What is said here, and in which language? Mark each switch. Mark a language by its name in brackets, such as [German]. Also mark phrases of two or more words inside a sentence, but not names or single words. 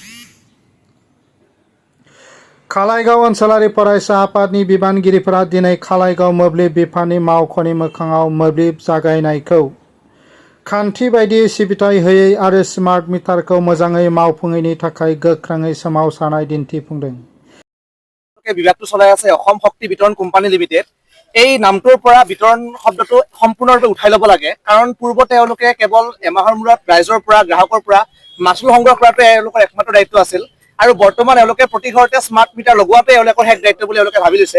[Bodo] खालाइगाव ओनसोलारि फरायसा आफादनि बिबानगिरिफोरा दिनै खालाइगाव मोब्लिब बिफाननि मावख'नि मोखाङाव मोब्लिब जागायनायखौ खान्थि बायदियै सिबिथाय होयै आरो [English] smart meter-khou [Bodo] मोजाङै मावफुङैनि थाखाय गोख्रोङै सोमावसारनाय दिन्थिफुंदों। [Assamese] বিভাগটো চলাই আছে অসম শক্তি বিতৰণ কোম্পানী লিমিটেড। এই নামটোৰ পৰা বিতৰণ শব্দটো সম্পূৰ্ণৰূপে উঠাই ল'ব লাগে, কাৰণ পূৰ্বতে তেওঁলোকে কেৱল এমাহৰ মূৰত ৰাইজৰ পৰা গ্ৰাহকৰ পৰা মাচুল সংগ্ৰহ কৰাটোৱে এওঁলোকৰ একমাত্ৰ দায়িত্ব আছিল আৰু বৰ্তমান এওঁলোকে প্ৰতি ঘৰতে [English] smart meter [Assamese] লগোৱাটোৱে এওঁলোকৰ শেষ দায়িত্ব বুলি এওঁলোকে ভাবি লৈছে।